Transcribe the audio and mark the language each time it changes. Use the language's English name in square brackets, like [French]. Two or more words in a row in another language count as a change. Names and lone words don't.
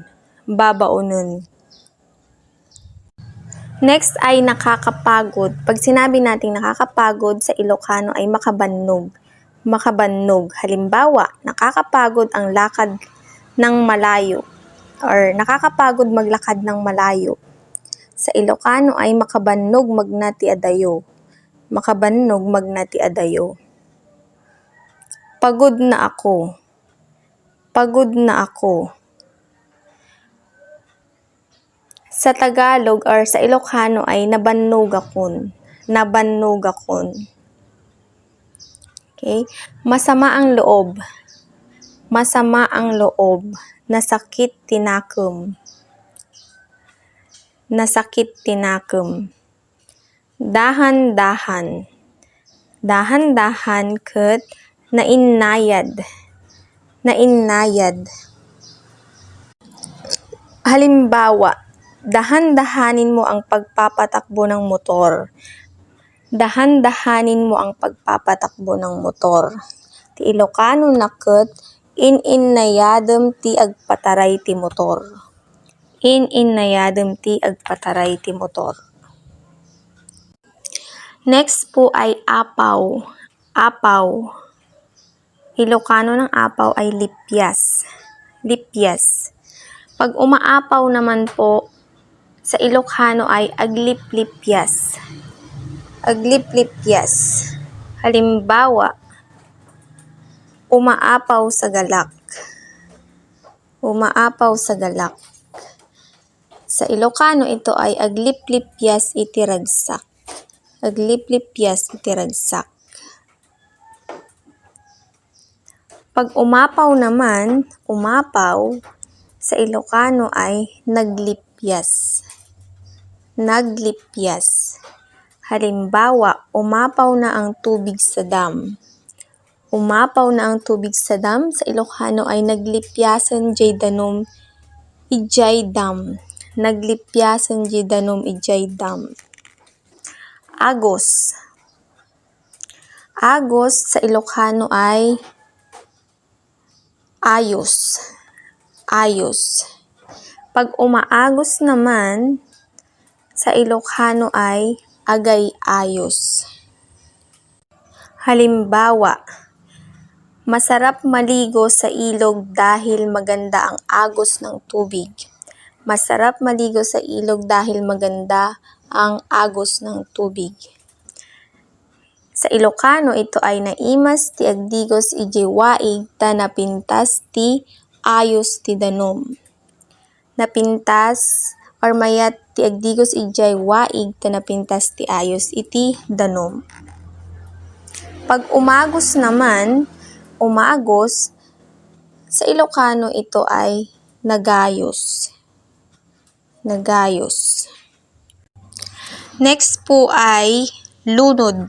[Filipino] Babaunon. Next ay nakakapagod. Pag sinabi nating nakakapagod sa Ilocano ay makabannog. [Iloko] Makabannog. [Filipino] Halimbawa, nakakapagod ang lakad ng malayo or nakakapagod maglakad ng malayo. Sa Ilocano ay [Iloko] makabannog magnati adayo. Makabannog magnati adayo. [Filipino] Pagod na ako. Pagod na ako. Sa Tagalog or sa Ilocano ay [Iloko] nabannog akon. Nabannog akon. [Filipino] Okay? Masama ang loob. Masama ang loob. [Iloko] Nasakit tinakum. Nasakit tinakum. [Filipino] Dahan-dahan. Dahan-dahan [Iloko] ket nainayad. Nainayad. [Filipino] Halimbawa, dahan-dahanin mo ang pagpapatakbo ng motor. Dahan-dahanin mo ang pagpapatakbo ng motor. [Iloko] Ti Ilocano na in-inayadem ti agpataray ti motor. In-inayadem ti agpataray ti motor. [Filipino] Next po ay apaw. Apaw. Ilocano ng apaw ay lipyas. [Iloko] Lipyas. [Filipino] Pag umaapaw naman po, sa Ilocano ay agliplipyas. [Iloko] Agliplipyas. [Filipino] Halimbawa, umaapaw sa galak. Umaapaw sa galak. Sa Ilocano ito ay [Iloko] agliplipyas iti ragsak. Agliplipyas iti ragsak. [Filipino] Pag umapaw naman, umapaw, sa Ilocano ay naglipyas. [Iloko] Naglipyas. [Filipino] Halimbawa, umapaw na ang tubig sa dam. Umapaw na ang tubig sa dam, sa Ilocano ay [Iloko] naglipyasan jay danom ijay dam. Naglipyasan jay danom ijay dam. [Filipino] Agos. Agos sa Ilocano ay ayos. [Iloko] Ayos. [Filipino] Pag umaagos naman, sa Ilocano ay agay-ayos. Halimbawa, masarap maligo sa ilog dahil maganda ang agos ng tubig. Masarap maligo sa ilog dahil maganda ang agos ng tubig. Sa Ilocano, ito ay [Iloko] naimas ti agdigos iti waig ta napintas ti ayos ti danom. Napintas or mayat ti agdigos iti waig ta napintas ti ayos iti danom. [Filipino] Pag umagos naman, umagos, sa Ilocano ito ay nagayos. Nagayos. Next po ay lunod.